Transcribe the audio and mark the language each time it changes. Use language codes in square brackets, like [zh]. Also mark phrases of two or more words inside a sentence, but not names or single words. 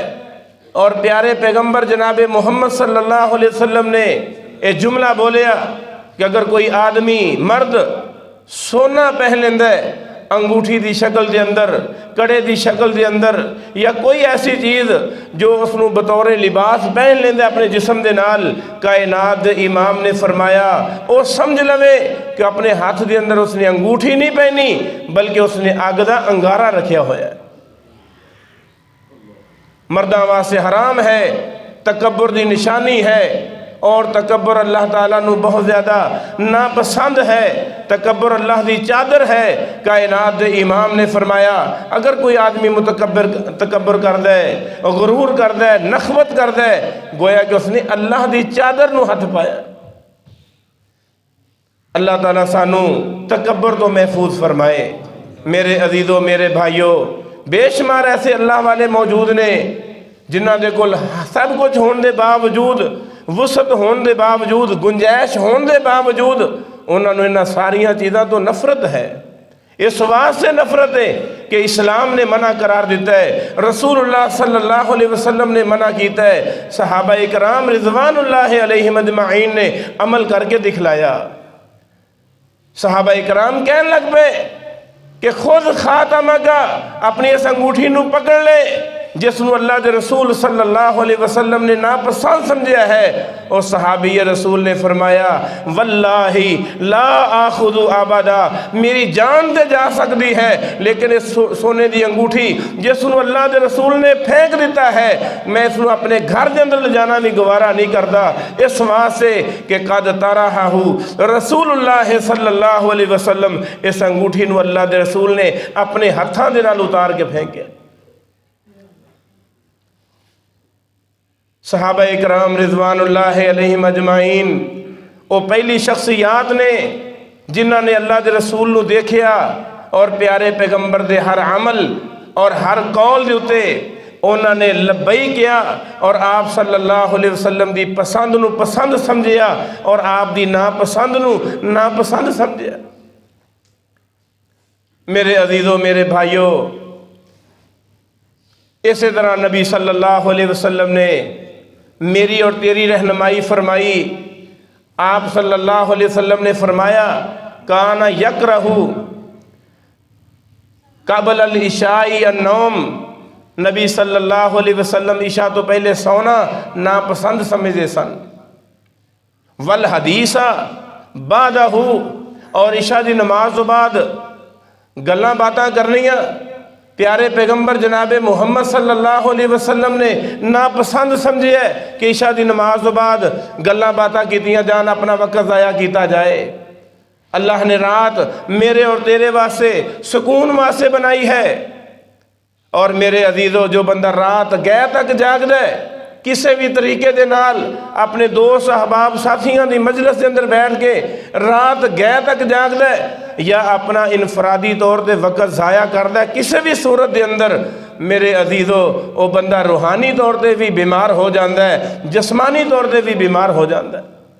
[pa] اور پیارے پیغمبر جناب محمد [ar] صلی اللہ علیہ وسلم [pa] نے ایک جملہ بولیا کہ اگر کوئی آدمی مرد سونا پہن لیندہ ہے انگوٹھی دی شکل دے اندر، کڑے دی شکل دے اندر، یا کوئی ایسی چیز جو اس نو بطور لباس پہن لیندہ اپنے جسم دے نال، کائنات دے امام نے فرمایا او سمجھ لوے کہ اپنے ہاتھ دے اندر اس نے انگوٹھی نہیں پہنی بلکہ اس نے آگ دا انگارہ رکھیا ہویا ہے۔ مرداں واسطے حرام ہے، تکبر دی نشانی ہے، اور تکبر اللہ تعالیٰ نو بہت زیادہ ناپسند ہے، تکبر اللہ دی چادر ہے۔ کائنات دے امام نے فرمایا اگر کوئی آدمی تکبر کر دے، غرور کر دے، نخوت کر دے، گویا کہ اس نے اللہ دی چادر نو ہاتھ پایا۔ اللہ تعالیٰ سانو تکبر تو محفوظ فرمائے۔ میرے عزیزوں، میرے بھائیوں، بے شمار ایسے اللہ والے موجود نے جنہاں دے کول سب کچھ ہون دے باوجود، وسعت ہون دے باوجود، گنجائش ہون دے باوجود، انہوں نے انہاں ساریاں چیزاں تو نفرت ہے۔ اس واسطے نفرت ہے کہ اسلام نے منع قرار دیتا ہے، رسول اللہ [ar] صلی اللہ علیہ وسلم [pa] نے منع کیتا ہے، صحابہ کرام [ar] رضوان اللہ علیہم اجمعین [pa] نے عمل کر کے دکھلایا۔ صحابہ کرام کہنے لگ پے کہ خود خاتمہ کا اپنی اس انگوٹھی نو پکڑ لے جس نو اللہ دے رسول [ar] صلی اللہ علیہ وسلم [pa] نے ناپسند سمجھا ہے۔ اور صحابی رسول نے فرمایا [ar] واللہ لا آخذ ابدا، [pa] میری جان تے جا سکتی ہے لیکن اس سونے دی انگوٹھی جس نو اللہ دے رسول نے پھینک دیتا ہے میں اس نو اپنے گھر دے اندر لے جانا بھی گوارا نہیں کرتا، اس واسطے کہ [ar] قد طرحہ رسول اللہ صلی اللہ علیہ وسلم، [pa] اس انگوٹھی نو اللہ دے رسول نے اپنے ہتھاں دے نال اتار کے پھینکیا۔ صحابہ اکرام [ar] رضوان اللہ علیہم اجمعین [pa] وہ پہلی شخصیات نے جنہاں نے اللہ دے رسول نو دیکھیا اور پیارے پیغمبر دے ہر عمل اور ہر قول دے اتے انہاں نے لبئی کیا اور آپ [ar] صلی اللہ علیہ وسلم [pa] دی پسند نو پسند سمجھیا اور آپ دی ناپسند نو ناپسند سمجھیا۔ میرے عزیزوں، میرے بھائیوں، اسی طرح نبی [ar] صلی اللہ علیہ وسلم [pa] نے میری اور تیری رہنمائی فرمائی۔ آپ [ar] صلی اللہ علیہ وسلم [pa] نے فرمایا [ar] کانا یکرہ قبل العشاء النوم، نبی صلی اللہ علیہ وسلم [pa] عشاء تو پہلے سونا ناپسند سمجھے سن، [ar] والحدیث بعدہ، [pa] اور عشاء دی نماز تو بعد گلاں باتاں کرنیاں پیارے پیغمبر جناب محمد [ar] صلی اللہ علیہ وسلم [pa] نے ناپسند سمجھے کہ عشاء دی نماز تو بعد گلاں باتاں کیتیاں جان، اپنا وقت ضائع کیتا جائے۔ اللہ نے رات میرے اور تیرے واسطے سکون واسطے بنائی ہے، اور میرے عزیزو جو بندہ رات گئے تک جاگ دے کسی بھی طریقے دے نال اپنے دوست احباب ساتھیاں دی مجلس دے اندر بیٹھ کے رات گئے تک جاگ دے یا اپنا انفرادی طور دے وقت ضائع کر دے کسی بھی صورت دے اندر، میرے عزیزو وہ بندہ روحانی طور دے بھی بیمار ہو جاندہ ہے، جسمانی طور دے بھی بیمار ہو جاندہ ہے،